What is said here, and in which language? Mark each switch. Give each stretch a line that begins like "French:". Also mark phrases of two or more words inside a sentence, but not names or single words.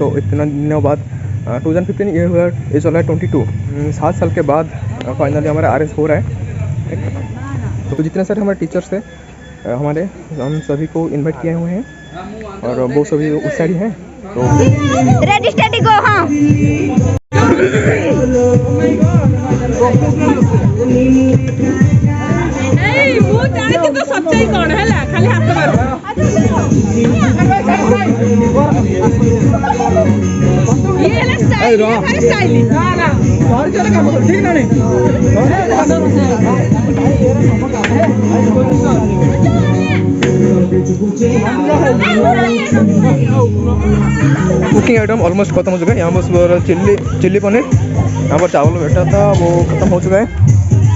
Hindi: तो इतना दिनों बाद 2015 ये हुआ, ये चला है 22 7 साल के बाद फाइनली हमारा अरेंज हो रहा है। तो जितने सारे हमारे टीचर्स थे हमारे, हम सभी को इनवाइट किए हुए हैं और वो सभी उस साइड ही हैं। तो
English: ready steady go. हाँ
Odia: ମୁଁ ଜାଣିଛି ତ ସଚ୍ଚାଇ କଣ ହେଲା, ଖାଲି ହାତ ମାର। ଇଏ ହେଲା ଷ୍ଟାଇଲ, ଖାଲି ଷ୍ଟାଇଲ। ନା ନା ଘର ଜଣ କାମ କର, ଠିକ ନା ନାଇଁ?
English: cooking item almost
Hindi: खत्म हो चुका है। यहाँ बस चिल्ली पनीर, यहाँ पर चावल बैठा था वो खत्म हो चुका है।